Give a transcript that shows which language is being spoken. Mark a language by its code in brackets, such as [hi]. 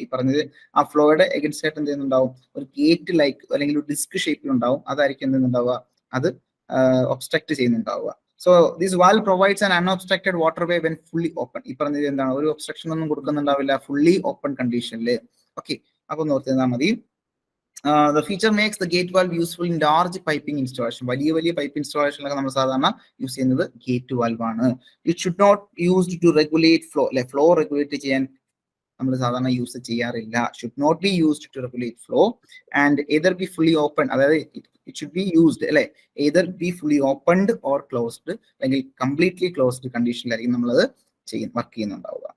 [ml] ഈ പറഞ്ഞത് ആ ഫ്ലോയുടെ എഗൻസ്റ്റ് ആയിട്ട് എന്ത് ചെയ്യുന്നുണ്ടാവും, ഒരു ഗേറ്റ് ലൈക്ക് അല്ലെങ്കിൽ ഒരു ഡിസ്ക് ഷേപ്പിൽ ഉണ്ടാവും. അതായിരിക്കും എന്ത് ചെയ്യുന്നുണ്ടാവുക, അത് obstruct ചെയ്യുന്നുണ്ടാവുക. [en] So this valve provides an unobstructed waterway when fully open. [ml] ഈ പറഞ്ഞത് എന്താണ്, ഒരു ഒബ്സ്ട്രക്ഷൻ ഒന്നും കൊടുക്കുന്നുണ്ടാവില്ല ഫുള്ളി ഓപ്പൺ കണ്ടീഷനിൽ. ഓക്കെ, അപ്പൊ നോക്കിയാൽ മതി. [en] The feature makes the gate valve useful in large piping installation. [ml] വലിയ പൈപ്പ് ഇൻസ്റ്റാളേഷനിലൊക്കെ നമ്മൾ സാധാരണ യൂസ് ചെയ്യുന്നത് ഗേറ്റ് വാൽവ് ആണ്. [en] it should not used to regulate flow [ml] അല്ലെ. ഫ്ലോ റെഗുലേറ്റ് ചെയ്യാൻ നമ്മൾ സാധാരണ യൂസ് ചെയ്യാറില്ല. [en] should not be used to regulate flow and either be fully open, അതായത് it should be used അല്ലെ, either be fully opened or closed, [ml] അല്ലെങ്കിൽ completely closed കണ്ടീഷനിലായിരിക്കും നമ്മളത് work ചെയ്യുന്നുണ്ടാവുക.